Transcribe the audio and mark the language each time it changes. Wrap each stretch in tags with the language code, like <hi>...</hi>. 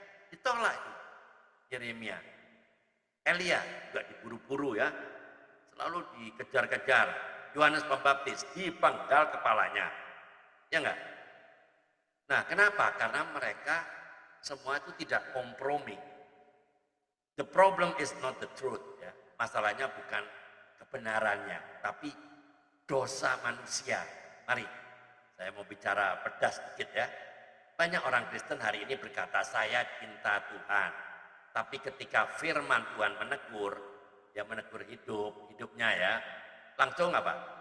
<id>Ditolak itu Yeremia. Elia juga diburu-buru ya, selalu dikejar-kejar. Yohanes Pembaptis dipenggal kepalanya. Ya enggak? Nah, kenapa? Karena mereka semua itu tidak kompromi.</id> <en>The problem is not the truth ya.</en> <id>Masalahnya bukan kebenarannya, tapi dosa manusia. Mari, saya mau bicara pedas sedikit ya. Banyak orang Kristen hari ini berkata, saya cinta Tuhan. Tapi ketika firman Tuhan menegur, dia menegur hidupnya ya, langsung apa?</id>